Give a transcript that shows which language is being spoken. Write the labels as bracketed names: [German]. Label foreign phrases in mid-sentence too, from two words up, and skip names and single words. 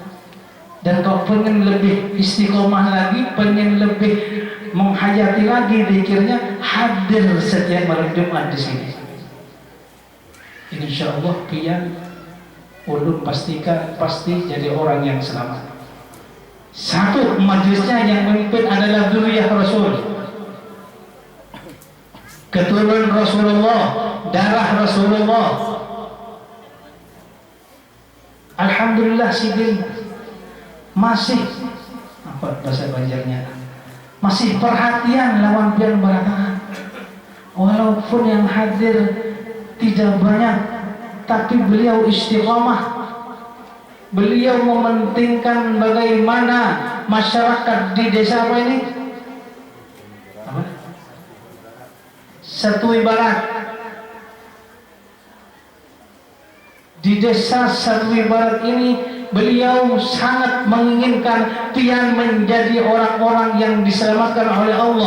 [Indonesian] Dan kalau pengen lebih istiqomah lagi, pengen lebih menghayati lagi zikirnya, hadir setiap malam Jumat di sini. [Banjar] Insya Allah pian ulun pastikan pasti jadi orang yang selamat. [Indonesian] Satu, majelisnya yang memimpin adalah dzurriyyah Rasul, keturunan Rasulullah, darah Rasulullah. [Banjar] Alhamdulillah sidin masih apa bahasa Banjarnya, masih perhatian lawan pian barataan. [Indonesian] Walaupun yang hadir tidak banyak, tapi beliau istiqomah. Beliau mementingkan bagaimana masyarakat di desa apa ini? Apa? Satui Barat. Di desa Satui Barat ini beliau sangat menginginkan pian menjadi orang-orang yang diselamatkan oleh Allah.